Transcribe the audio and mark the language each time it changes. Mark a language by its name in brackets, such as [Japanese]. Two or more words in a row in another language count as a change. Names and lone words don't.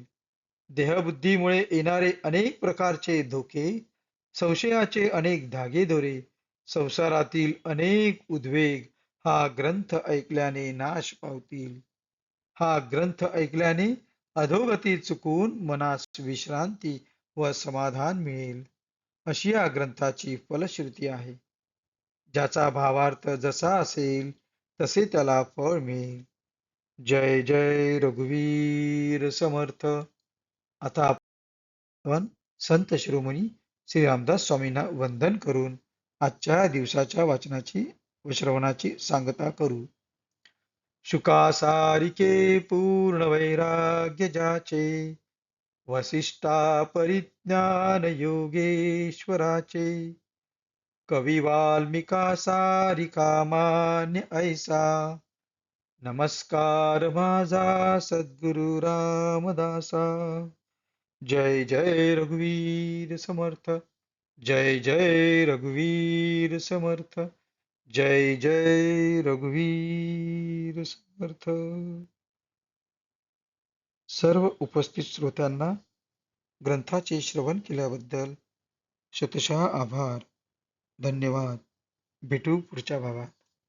[Marathi] देहबुद्धीमुळे येणारे अनेक प्रकारचे धोके, संशयाचे अनेक धागेदोरे, संसारातील अनेक उद्वेग हा ग्रंथ ऐकल्याने नाश पावतील. हा ग्रंथ ऐकल्याने अधोगती चुकून मनास विश्रांती व समाधान मिळेल, अशी या ग्रंथाची फलश्रुती आहे. ज्याचा भावार्थ जसा असेल तसे त्याला फळ मिळेल. जय जय रघुवीर समर्थ. आता आपण संत शिरोमणी श्री रामदास स्वामींना वंदन करून आजच्या दिवसाच्या वाचनाची व श्रवणाची सांगता करू. शुकासारिके पूर्ण वैराग्य जाचे, वसिष्ठा परिज्ञान योगेश्वराचे, कवी वाल्मिका सारिका मान्य ऐसा, नमस्कार माझा सद्गुरु रामदासा. जय जय रघुवीर समर्थ. जय जय रघुवीर समर्थ. जय जय रघुवीर समर्थ. सर्व उपस्थित श्रोत्यांना ग्रंथाचे श्रवण केल्याबद्दल शतशः आभार. धन्यवाद. भेटू पुढच्या भागात.